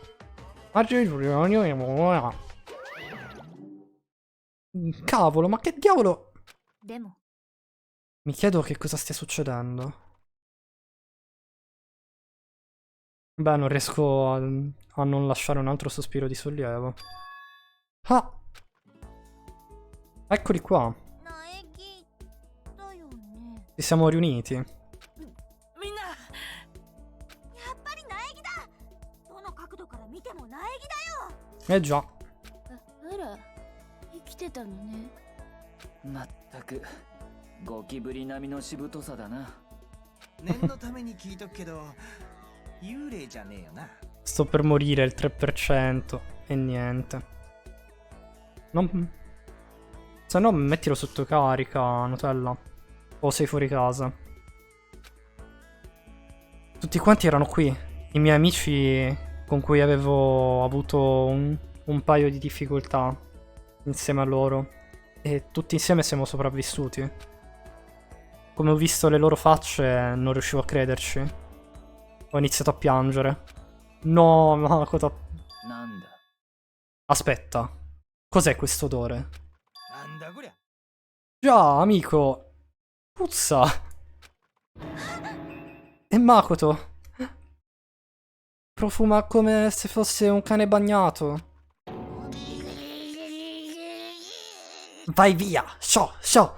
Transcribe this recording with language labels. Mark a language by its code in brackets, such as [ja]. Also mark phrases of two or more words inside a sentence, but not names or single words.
[it] Cavolo, ma che diavolo? [ja] でも [it] Mi chiedo che cosa stia succedendo. Beh, non riesco a non lasciare un altro sospiro di sollievo. Ah! Eccoli qua. [ja] 苗木だよね [it] Ci siamo riuniti. [ja] みんなやっぱり苗木だどの角度から見ても苗木だよ [it] Eh già. [ja] あら生きてたのねまったくゴキブリ並みのしぶとさだな。念のために聞いとくけど幽霊じゃねえよな。 [it] Sto per morire il 3% e niente. Non... Se no mettilo sotto carica, Nutella. O sei fuori casa. Tutti quanti erano qui. I miei amici con cui avevo avuto un paio di difficoltà insieme a loro. E tutti insieme siamo sopravvissuti. Come ho visto le loro facce non riuscivo a crederci. Ho iniziato a piangere. No, Makoto. [ja] なんだ。 [it] Aspetta. Cos'è questo odore? [ja] なんだこりゃ。 [it] Già, amico. Puzza. E Makoto. Profuma come se fosse un cane bagnato. Vai via. Sciò, sciò.